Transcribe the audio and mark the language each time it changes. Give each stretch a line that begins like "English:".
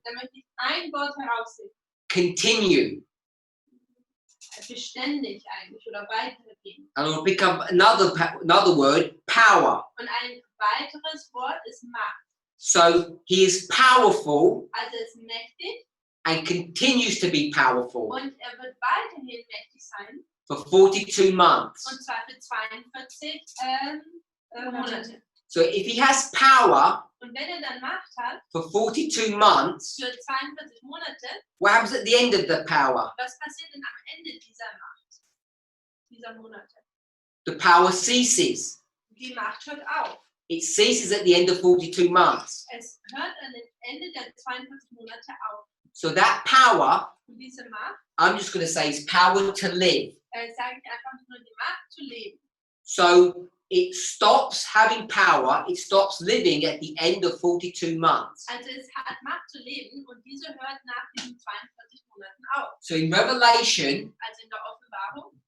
German: da möchte ich ein Wort herausheben.
English: continue.
German: Beständig eigentlich oder weitergehen.
English: And I'll pick up another word, power.
German: Und ein weiteres Wort ist Macht.
English: So he is powerful
German: Also er ist mächtig
English: and continues to be powerful
German: und er wird weiterhin mächtig sein.
English: for 42 months.
German: Und zwar für 42 Monate.
English: So if he has power
German: Und wenn er dann Macht hat,
English: for 42 months,
German: für 42 Monate,
English: what happens at the end of the power?
German: was passiert denn am Ende dieser Macht, dieser Monate?
English: The power ceases.
German: Die Macht hört auf.
English: It ceases at the end of 42 months.
German: Es hört an dem Ende der 42 Monate auf.
English: So that power,
German: Und diese Macht,
English: I'm just going to say, is power to live.
German: sage ich einfach nur die Macht zu leben.
English: So it stops having power, it stops living at the end of 42 months.
German: Also es hat Macht zu leben und diese hört nach diesen 42 Monaten auf.
English: So in Revelation,
German: Also in der Offenbarung